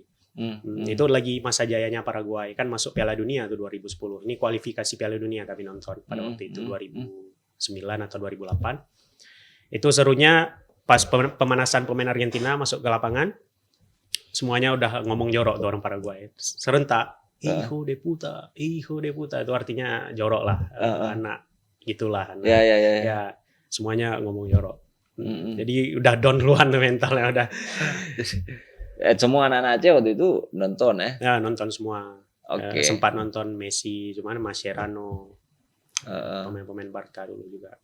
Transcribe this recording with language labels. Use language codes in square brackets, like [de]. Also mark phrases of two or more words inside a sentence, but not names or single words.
[id] Itu lagi masa jayanya Paraguay, kan masuk Piala Dunia tuh 2010. Ini kualifikasi Piala Dunia kami nonton pada waktu itu 2009 atau 2008. Itu serunya pas pemanasan pemain Argentina masuk ke lapangan, semuanya udah ngomong jorok tuh orang Paraguay. Serentak, [es] hijo de puta, [id] itu artinya jorok lah, anak gitulah. Anak. Ya, semuanya ngomong jorok. Jadi udah down duluan tuh mentalnya udah. Semua anak-anak Aceh waktu itu nonton ya? Ya, nonton semua. Sempat nonton Messi, cuman Mascherano, pemain-pemain Barca dulu juga.